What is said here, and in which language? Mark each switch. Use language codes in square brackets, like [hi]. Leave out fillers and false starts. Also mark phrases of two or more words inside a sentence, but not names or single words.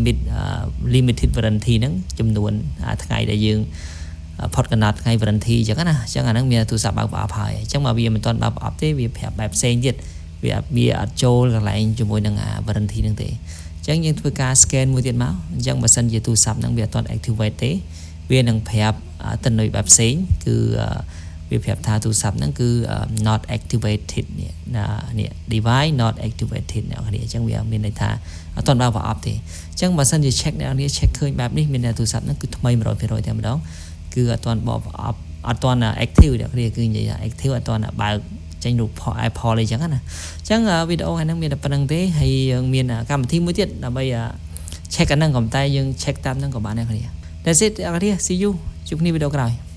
[en] limited warranty [km] ហ្នឹងចំនួនថ្ងៃដែលយើងផុតកណ្ដាលថ្ងៃ warranty អញ្ចឹងណាអញ្ចឹងអាហ្នឹងមានទូរស័ព្ទបើកប្រអប់ហើយអញ្ចឹងបើវាមិនទាន់បើកប្រអប់ទេវាប្រាប់បែបផ្សេងទៀតវាអត់ចូល កន្លែងជាមួយនឹងwarranty ហ្នឹងទេអញ្ចឹងយើងធ្វើការ scan មួយទៀតមកអញ្ចឹងបើសិនជាទូរស័ព្ទហ្នឹងវាអត់ទាន់ activate ទេវានឹងប្រាប់ទិន្នន័យបែបផ្សេ ងគឺវាប្រាប់ថាទូរស័ព្ទហ្នឹងគឺ [en] not activated [km] នេះ [en] device not activated [km] អ្នកគ្នាអញ្ចឹងវាមានន័យថាអត់ទាន់ បើកប្រអប់ទេអញ្ចឹងបើសិនជា check អ្នកគ្នា check ឃើញបែបនេះមានតែទូរស័ព្ទហ្នឹងគឺថ្មី 100% តែម្ដងគឺអត់ទាន់បកប្រអប់អត់ទាន់ active អ្នកគ្នាគឺនិយាយថា active អត់ទាន់បើកចេញរូប Apple អីចឹងណាអញ្ចឹងវីដេអូហ្នឹងមានតែប៉ុណ្្នឹងទេហើយយើងមានកម្មវិធីមួយទៀតដើម្បី check អាហ្នឹងក៏តែយើង check តាមហ្នឹងក៏បានដែរគ្នា [en] That's it [km] អ្នកគ្នា [en] see you [km] ជួបគ្នាវីដេអូក្រោយ